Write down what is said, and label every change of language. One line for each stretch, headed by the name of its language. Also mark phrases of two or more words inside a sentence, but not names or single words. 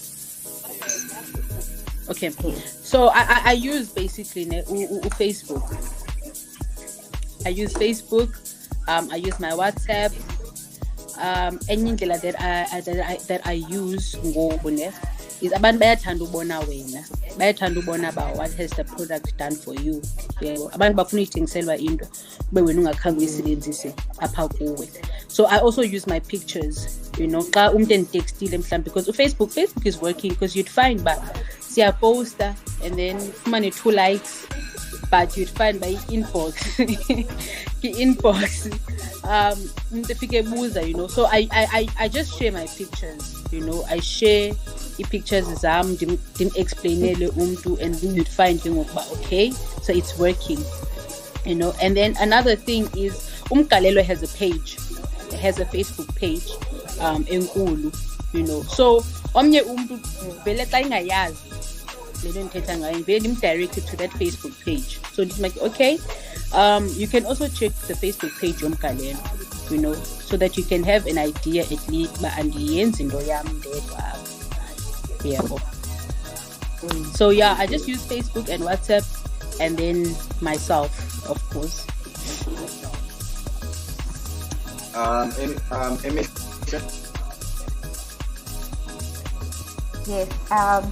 English: Okay, so I use basically Facebook. I use Facebook. I use my WhatsApp. Any that I use is
Xhosa: abantu bayathanda ubona wena, bayathanda ubona ba
English: what has the product done for you.
Xhosa: Abantu bafuna ithengiselwa into ube wena ungakhange uyisebenzise apha kuwe.
English: So I also use my pictures, you know,
Xhosa: xa umuntu enditextile mhlawumbe
English: because Facebook is working because you'd find
Xhosa: ba siya
English: poster and then fumane 2 likes but you'd find by inbox
Xhosa: umuntu efike ebuza,
English: you know. So I just share my pictures, you know. I share
Xhosa: i-pictures zam dim-explainele umntu,
English: and then you'd find okay, so it's working, you know. And then another thing is uMgalelo has a page, has a Facebook page enkulu, you know.
Xhosa: So omnye umntu vele xa ingayazi le nto ndithetha ngayo vele dim-directed
English: to that Facebook page. So it's like, okay, you can also check the Facebook page uMgalelo, you know, so that you can have an idea at least
Xhosa: uba andiyenzi into yam ndedwa apha.
English: So yeah, I just use Facebook and WhatsApp, and then myself, of course. Yes.